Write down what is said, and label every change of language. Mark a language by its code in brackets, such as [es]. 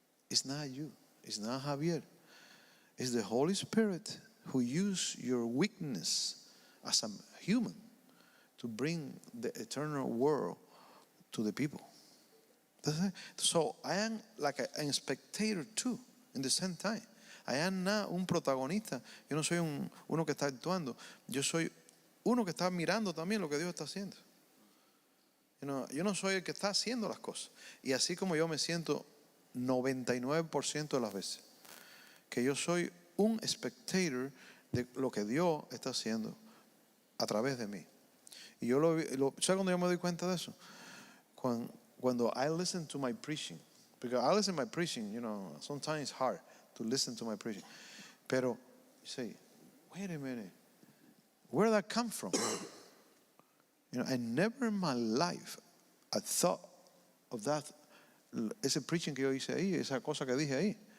[en] It's not you. It's not Javier. It's the Holy Spirit who used your weakness as a human to bring the eternal world to the people. So I am like a spectator too, in the same time. I am not [es] un protagonista. Yo no soy uno que está actuando. Yo soy uno que está mirando también lo que Dios está haciendo. Yo no soy el que está haciendo las cosas. Y así como yo me siento 99% de las veces, que yo soy un spectator de lo que Dios está haciendo a través de mí. Y yo ¿sabes cuando yo me doy cuenta de eso? cuando [en] I listen to my preaching, because I listen to my preaching, sometimes it's hard to listen to my preaching. [es] Pero [en] you say, wait a minute, where did that come from? I never in my life I thought of that, [es] ese preaching que yo hice ahí, esa cosa que dije ahí.